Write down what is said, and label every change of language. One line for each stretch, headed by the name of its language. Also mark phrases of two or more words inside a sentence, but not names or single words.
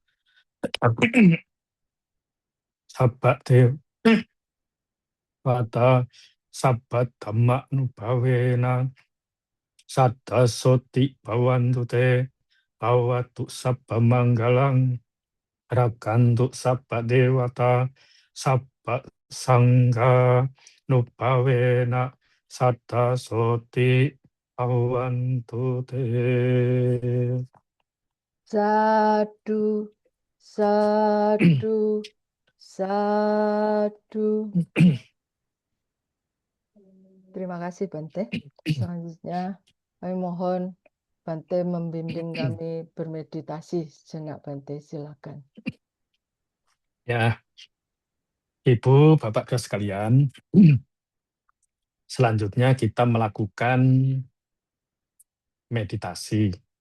Pali: sabba dewata sabba dhamma nupawena satta soti pawantu te bawatu sabba manggalang rakantu sabba dewata sabba sangha nupawena satta soti awantu te. Sadu, sadu, sadu.
Indonesian: Terima kasih Bante. Selanjutnya kami mohon Bante membimbing kami bermeditasi sejenak Bante, silakan. Ya, Ibu, Bapak sekalian, selanjutnya kita melakukan meditasi.